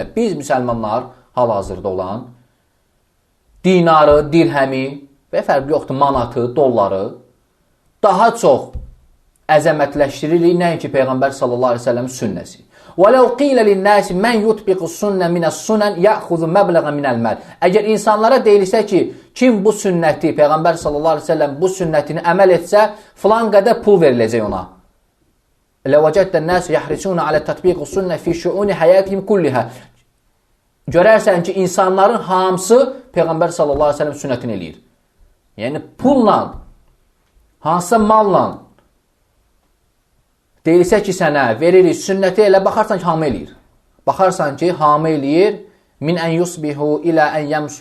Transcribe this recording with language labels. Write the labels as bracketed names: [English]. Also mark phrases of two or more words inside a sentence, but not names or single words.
[Azerbaijani] Biz müsəlmanlar hal-hazırda olan dinarı, dirhəmi və fərqi yoxdur, manatı, dolları daha çox əzəmətləşdiririk, nəinki Peyğəmbər [Arabic] صلى الله عليه وسلم [Azerbaijani] sünnəsi. [Arabic] وَلَوْ قِيلَ لِلنَّاسِ مَنْ يُطْبِقُ السُنَّ مِنَ السُنَنِ يَأْخُذُ مَبْلَغًا مِنَ الْمَالِ. [Azerbaijani] Əgər insanlara deyilsə ki, kim bu sünnəti, Peyğəmbər [Arabic] صلى الله عليه وسلم [Azerbaijani] bu sünnətini əməl etsə, filan qədər pul veriləcək ona. [Arabic] لَوَجَدَّ النَّاسُ يَحْرِسُونَ عَلَى تَطْبِيقِ السُنَّ فِي شُؤُونِ حَيَاتِهِمْ كُلِّهَا. [Azerbaijani] Görərsən ki, insanların hamısı Peyğəmbər [Arabic] صلى الله عليه وسلم [Azerbaijani] sünnətini eləyir. Yəni pulla, hansısa malla deyilsə ki, sənə veririk sünnəti, elə baxarsan ki, hamı eləyir. Baxarsan ki, hamı eləyir. [Arabic] من أن يصبح إلى أن يمسي.